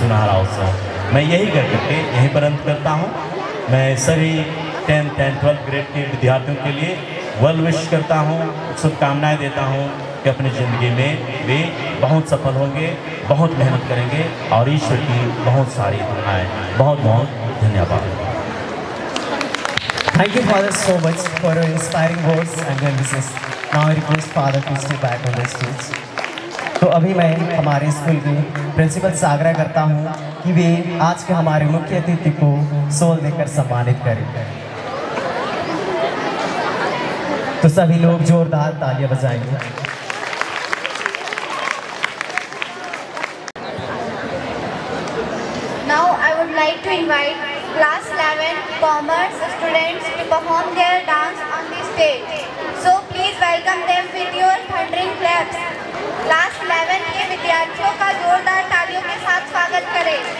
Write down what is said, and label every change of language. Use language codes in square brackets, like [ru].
[hi] सुनहरा अवसर मैं यही कर करके यहीं पर अंत करता हूँ। मैं सभी 10th एंड 12th ग्रेड के विद्यार्थियों के लिए वेल विश करता हूँ, शुभकामनाएं देता हूँ कि अपनी ज़िंदगी में वे बहुत सफल होंगे, बहुत मेहनत करेंगे और ईश्वर की बहुत सारी दुआएं। बहुत बहुत धन्यवाद। [en] Thank you, Father, so much for your inspiring words and your wishes. Now I request Father to step back on the stage. [hi] तो अभी मैं हमारे स्कूल की प्रिंसिपल से आग्रह करता हूँ कि वे आज के हमारे मुख्य अतिथि को सोल देकर सम्मानित करें। तो सभी लोग जोरदार तालियां बजाएंगे। [en] Now I would like to invite class 11 commerce students to perform their dance on the stage. So please welcome them with your thundering claps. [hi] Class 11 के विद्यार्थियों का जोरदार तालियों के साथ स्वागत करें।